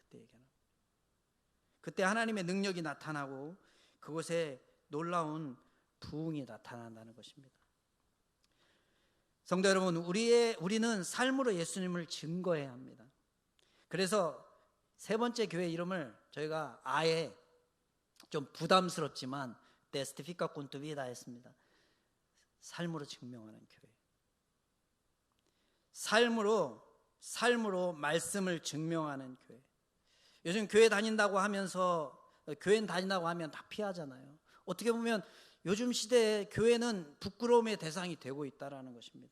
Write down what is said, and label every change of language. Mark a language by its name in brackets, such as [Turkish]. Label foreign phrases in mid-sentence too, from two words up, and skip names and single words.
[Korean] 그때 하나님의 능력이 나타나고 그곳에 놀라운 부흥이 나타난다는 것입니다. 성도 여러분, 우리는 삶으로 예수님을 증거해야 합니다. 그래서 세 번째 교회 이름을 저희가 아예 좀 부담스럽지만 [Spanish] Testifica con tu vida [Korean] 했습니다. 삶으로 증명하는 교회. 삶으로 말씀을 증명하는 교회. 요즘 교회는 다닌다고 하면 다 피하잖아요. 어떻게 보면 요즘 시대에 교회는 부끄러움의 대상이 되고 있다는 것입니다.